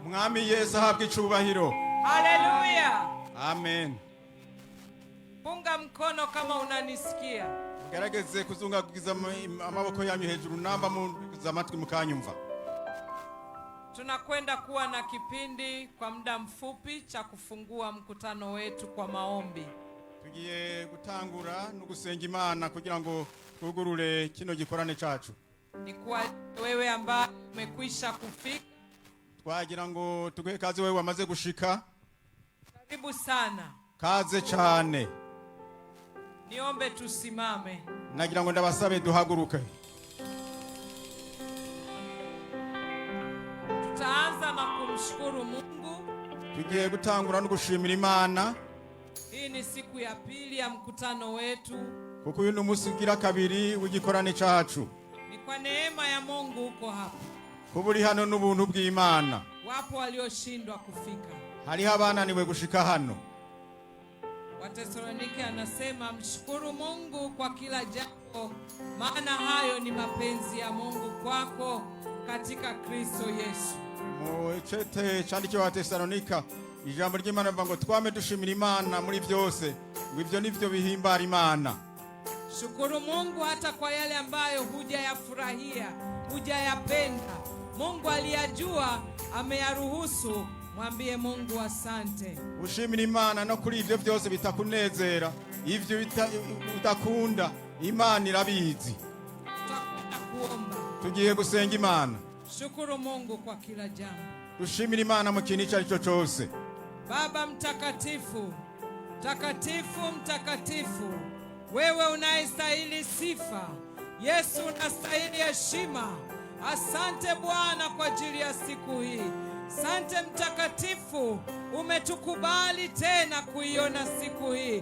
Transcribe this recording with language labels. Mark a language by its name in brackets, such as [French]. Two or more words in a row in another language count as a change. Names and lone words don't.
[Rundi] Mwami Yesu ahabwe icubahiro. Haleluya. Amen. [Swahili] Punga mkono kama unanisikia. [Rundi] Gerageze kuzungagiza amaboko yanyu hejuru namba mu zamatwi mukanyumva. [Swahili] Tunakwenda kuwa na kipindi kwa muda mfupi cha kufungua mkutano wetu kwa maombi. [Rundi] Tugiye gutangura no gusenga Imana kugira ngo twugurure kino gikorane cacu. [Swahili] Ni kwa wewe ambaye umekwisha kufika. [Rundi] Twagira ngo tuguhe kazi wewe wamaze gushika. [Swahili] Karibu sana. [Rundi] Kaze cyane. [Swahili] Niombe tusimame. [Rundi] Nagira ngo ndabasabe duhaguruke. [Swahili] Tutaanza na kumshukuru Mungu. [Rundi] Tugiye gutangura no gushimira Imana. [Swahili] Hii ni siku ya pili ya mkutano wetu. [Rundi] Kuko uyu numunsi ugira kabiri w'igikorane cacu. [Swahili] Ni kwa neema ya Mungu uko hapa. [Rundi] Kuburi hano n'ubuntu bw'Imana. [Swahili] Wapo walioshindwa kufika. [Rundi] Hariho abananiwe gushika hano. [Swahili] Wathesalonike anasema mshukuru Mungu kwa kila jambo, maana hayo ni mapenzi ya Mungu kwako katika Kristo Yesu. [Rundi] Mu cete cyandikiwe Wathesalonika ijambo ry'Imana rivuga ngo twame dushimira Imana muri byose, ngo ibyo nivyo bihimbara Imana. [Swahili] Shukuru Mungu hata kwa yale ambayo hujayafurahia, hujayapenda. Mungu aliyajua, ameyaruhusu. Mwambie Mungu asante. [Rundi] Ushimira Imana no kuri ibyo byose bitakunezera, ivyo utakunda, Imana irabizi. [Swahili] Tutakwenda kuomba. [Rundi] Tugiye gusenga Imana. [Swahili] Shukuru Mungu kwa kila jambo. [Rundi] Dushimira Imana mu kintu icyo cyose. [Swahili] Baba mtakatifu, mtakatifu, mtakatifu, wewe unayestahili sifa. Yesu unastahili heshima. Asante Bwana kwa ajili ya siku hii. Asante mtakatifu, umetukubali tena kuiona siku hii.